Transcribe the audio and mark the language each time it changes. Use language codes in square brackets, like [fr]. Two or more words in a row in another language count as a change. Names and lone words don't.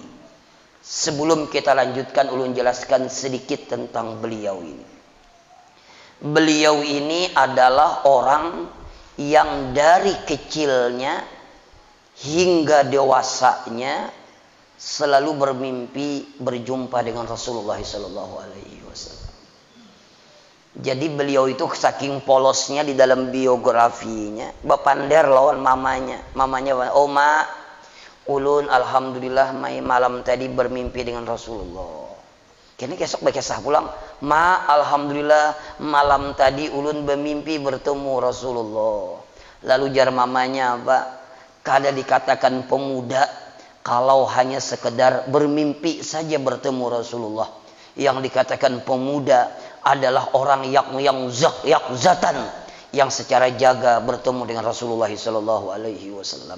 [id] Sebelum kita lanjutkan, ulun jelaskan sedikit tentang beliau ini. Beliau ini adalah orang yang dari kecilnya hingga dewasanya selalu bermimpi berjumpa dengan Rasulullah [ar] صلى الله عليه وسلم. [id] Jadi beliau itu saking polosnya di dalam biografinya, [bjn] bapander lawan mamanya. [id] Mamanya, "Oma, ulun alhamdulillah malam tadi bermimpi dengan Rasulullah." [bjn] Kini besok bekesah pulang, [id] "Ma, alhamdulillah malam tadi ulun bermimpi bertemu Rasulullah." Lalu jar mamanya, "Pak, kada dikatakan pemuda kalau hanya sekedar bermimpi saja bertemu Rasulullah. Yang dikatakan pemuda adalah orang yang zatan, yang secara jaga bertemu dengan Rasulullah [ar] صلى الله عليه وسلم."